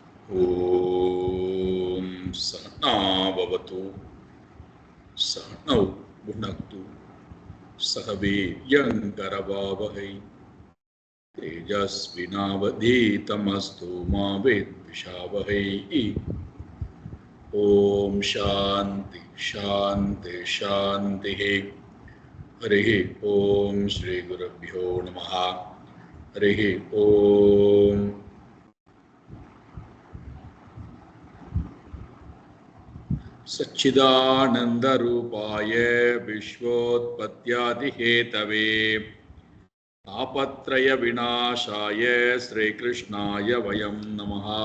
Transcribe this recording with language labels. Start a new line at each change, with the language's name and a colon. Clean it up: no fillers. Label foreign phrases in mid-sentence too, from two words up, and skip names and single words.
Sanskrit: ॐ सहनाववतु सहनौ भुनक्तु सह वीर्यङ्करवावहै तेजस्विनावधीतमस्तु मा विद्विषावहै. ॐ शान्तिः शान्तिः शान्तिः. हरि ॐ श्री गुरुभ्यो नमः. हरि ॐ. सच्चिदानंदरूपाय विश्वोत्पत्त्यादिहेतवे तापत्रय विनाशाय श्रीकृष्णाय वयं नमः.